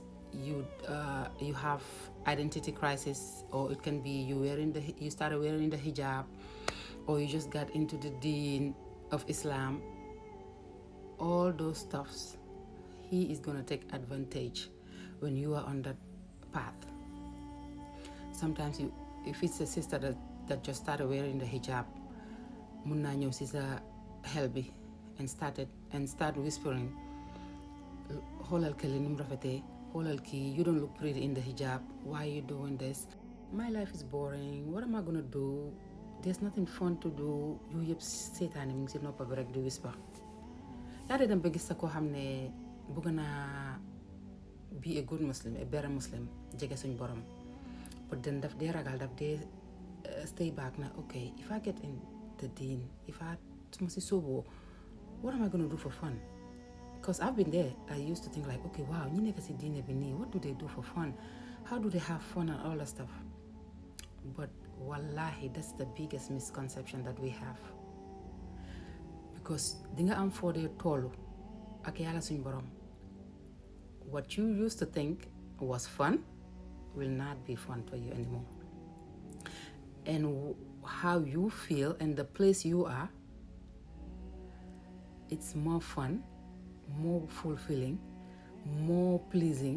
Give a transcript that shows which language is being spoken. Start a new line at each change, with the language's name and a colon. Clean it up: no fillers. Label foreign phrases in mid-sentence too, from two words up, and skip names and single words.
English: You have identity crisis, or it can be you started wearing the hijab, or you just got into the deen of Islam. All those stuffs, he is going to take advantage when you are on that path. Sometimes if it's a sister that just started wearing the hijab,
Wolof: mun naa ñëw si sa xel bi
English: and start whispering,
Wolof: xoolal kële ni mu rafetee, xoolal kii,
English: you don't look pretty in the hijab, why are you doing this? My life is boring, what am I gonna do? There's nothing fun to do.
Wolof: Yooyu yëpp seetaane mu ngi si noppa bi rek di whisper. Yaa dem ba gis sa koo xam ne bëgg naa
English: be a good Muslim, a better Muslim,
Wolof: jege suñ borom.
English: But then
Wolof: daf dee ragal, daf dee
English: stay back na, okay, if I get in the deen, if I
Wolof: suma si sóoboo,
English: what am I going to do for fun? Because I've been there. I used to think like, okay, wow,
Wolof: ñi nekk si diine bi nii,
English: what do they do for fun? How do they have fun and all that stuff? But wallahi, that's the biggest misconception that we have.
Wolof: Because di nga am foo dee toolu ak yàlla suñ borom.
English: What you used to think was fun will not be fun for you anymore. And how you feel and the place you are, it's more fun, more fulfilling, more pleasing.